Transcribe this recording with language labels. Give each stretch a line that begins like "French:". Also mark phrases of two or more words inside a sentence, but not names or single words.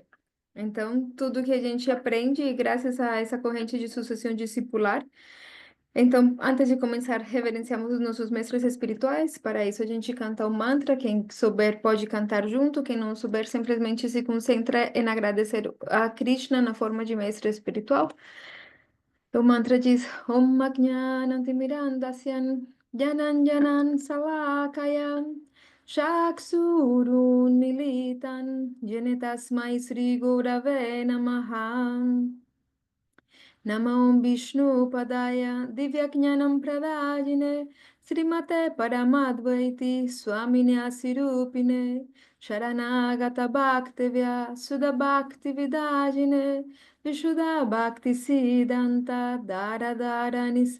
Portuguese: Então, tudo que a gente aprende, graças a essa corrente de sucessão discipular, então, antes de começar, reverenciamos os nossos mestres espirituais. Para isso, a gente canta o mantra. Quem souber pode cantar junto. Quem não souber, simplesmente se concentra em agradecer a Krishna na forma de mestre espiritual. O mantra diz:
Sanskrit: Om Ajnanam Timirandasyan Janan Salakaya Chaksurun Militan Jene Tasmai Sri Gurave Namaha. Namo Vishnu Padaya Divyajnanam Pradajine Srimate Paramadvaiti Swamini Asirupine Sharanagata Bhaktevya Sudha Bhakti Vidajine Vishuddha Bhakti Siddhanta Dara Dara